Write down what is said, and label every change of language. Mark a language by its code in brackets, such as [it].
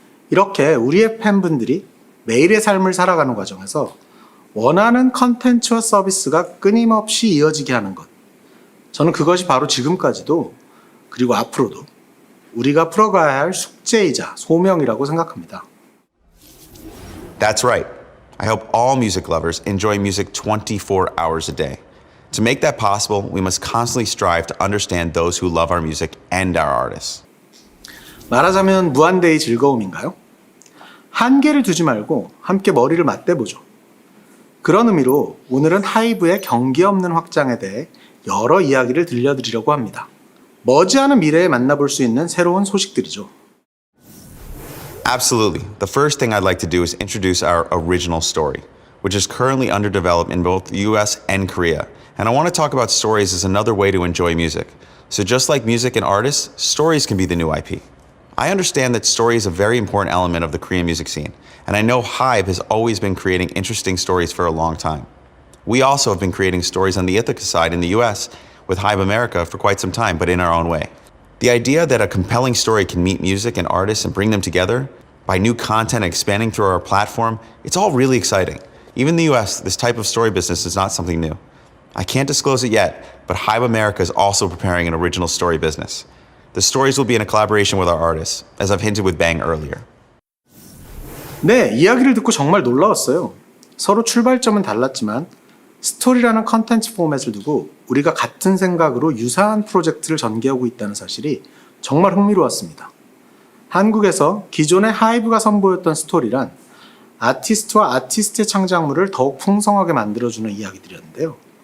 [ko] 이렇게 우리의 팬분들이 매일의 삶을 살아가는 과정에서 원하는 컨텐츠와 서비스가 끊임없이 이어지게 하는 것. 저는 그것이 바로 지금까지도 그리고 앞으로도 우리가 풀어가야 할 숙제이자 소명이라고 생각합니다. [en] That's right. I hope all music lovers enjoy music 24 hours a day. To make that possible, we must constantly strive to understand those who love our music and our artists. [ko] 말하자면 무한대의 즐거움인가요? 한계를 두지 말고 함께 머리를 맞대보죠. 그런 의미로 오늘은 하이브의 경계 없는 확장에 대해 여러 이야기를 들려드리려고 합니다. 머지않은 미래에 만나볼 수 있는 새로운 소식들이죠. [en] Absolutely. The first thing I'd like to do is introduce our original story, which is currently under development in both the US and Korea. And I want to talk about stories as another way to enjoy music. So just like music and artists, stories can be the new IP. I understand that story is a very important element of the Korean music scene, and I know Hybe has always been creating interesting stories for a long time. We also have been creating stories on the Ithaca side in the US with Hybe America for quite some time, but in our own way. The idea that a compelling story can meet music and artists and bring them together by new content expanding through our platform, it's all really exciting. Even in the US, this type of story business is not something new. I can't disclose it yet, but Hybe America is also preparing an original story business. The stories will be in a collaboration with our artists, as I've hinted with Bang earlier. [ko] 네, 이야기를 듣고 정말 놀라웠어요. 서로 출발점은 달랐지만 스토리라는 컨텐츠 포맷을 두고 우리가 같은 생각으로 유사한 프로젝트를 전개하고 있다는 사실이 정말 흥미로웠습니다. 한국에서 기존의 하이브가 선보였던 스토리란 아티스트와 아티스트의 창작물을 더욱 풍성하게 만들어주는 이야기들이었는데요.